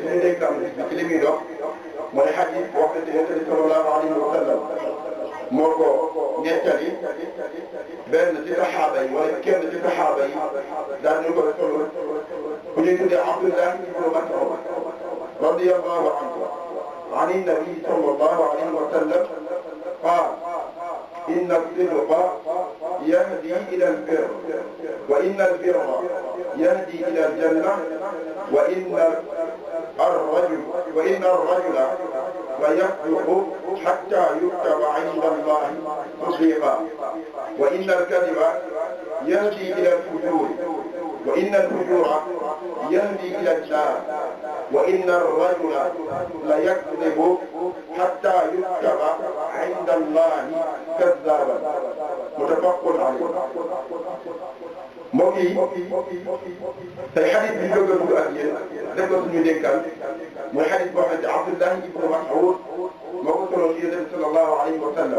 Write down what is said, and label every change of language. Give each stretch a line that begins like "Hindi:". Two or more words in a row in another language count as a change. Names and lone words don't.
Wolof: suñu dénkaan bi ci li muy dox mooy xadiis wax na ci Yonent bi
Arabic: صلى الله عليه وسلم
Wolof: moo ko ñettali benn ci saxaaba yi wala kenn ci saxaaba yi daan ñu ko solo ku ñuy tuddee Abdullah ibn Mas'ud
Arabic: رضي الله عنه عن النبي صلى الله عليه وسلم قال إن الصدق يهدي إلى البر وإن البر يهدي إلى الجنة وإن الرجل لا يصدق حتى يكتب عند الله صديقا وإن الكذب يهدي إلى الفجور وإن الفجور يهدي إلى النار وإن الرجل لا يكذب حتى يكتب عند الله كذابا متفق عليه.
Wolof: mbokk yi tey xadis bi ñu bëgg a dugg ak yéen def ko suñu dénkaan mooy xadis boo xamante Abdullah ibn Mas'ud moo ko solo ci Yonent bi
Arabic: صلى الله عليه وسلم.